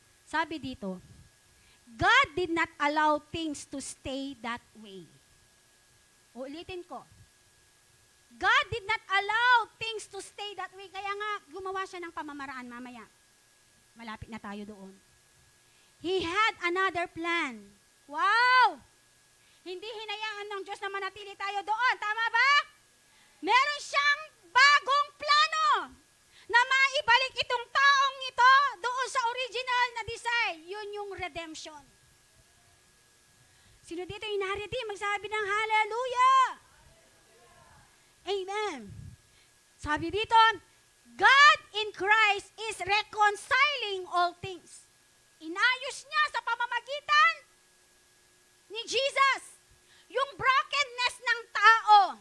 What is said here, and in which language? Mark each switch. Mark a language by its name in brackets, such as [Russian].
[Filipino] Sabi dito, [English] God did not allow things to stay that way. [Filipino] Ulitin ko. [English] God did not allow things to stay that way. [Filipino] Kaya nga, gumawa siya ng pamamaraan mamaya. Malapit na tayo doon. [English] He had another plan. Wow! [Filipino] Hindi hinayaan ng Diyos na manatili tayo doon. Tama ba? Meron siyang bagong plano na maibalik itong taong ito doon sa original na design. Yun yung redemption. Sino dito yung naririnig? Magsabi ng hallelujah! Amen. Sabi dito, [English] God in Christ is reconciling all things. [Filipino] Inayos niya sa pamamagitan ni Jesus yung brokenness ng tao.